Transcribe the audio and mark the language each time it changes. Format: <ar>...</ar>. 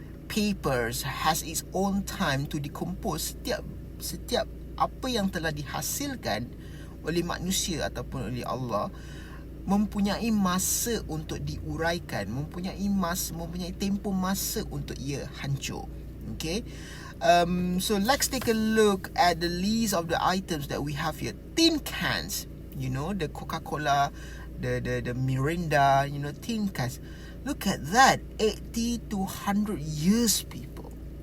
<en>Papers has its own time to decompose.</en> <ms>Setiap apa yang telah dihasilkan oleh manusia ataupun oleh Allah mempunyai masa untuk diuraikan, mempunyai tempoh masa untuk ia hancur.</ms> <en>Okay. So let's take a look at the list of the items that we have here. Tin cans, you know, the Coca-Cola, the Mirinda, you know, tin cans. Look at that, 80 to 100 years, people.</en>